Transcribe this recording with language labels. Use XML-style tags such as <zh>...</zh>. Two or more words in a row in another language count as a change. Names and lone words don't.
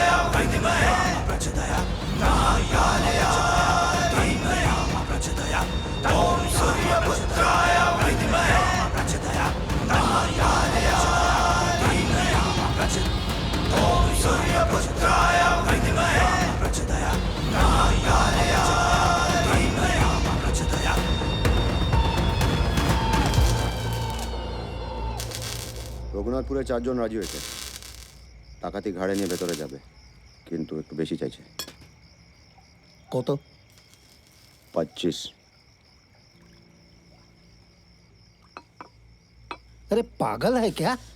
<sa>विद्महे प्रचोदयात् महाकालयाय धीमहि प्रचोदयात् ॐ सूर्यपुत्राय विद्महे प्रचोदयात् महाकालयाय धीमहि प्रचोदयात् ॐ सूर्यपुत्राय विद्महे प्रचोदयात् महाकालयाय धीमहि प्रचोदयात्।</sa> <bn>রঘুনাথপুরে 4 জন রাজি হয়েছে। টাকাতি ঘাড়ে নিয়ে ভেতরে যাবে, কিন্তু একটু বেশি চাইছে। কত? 25।</bn> <hi>अरे पागल है क्या?</hi>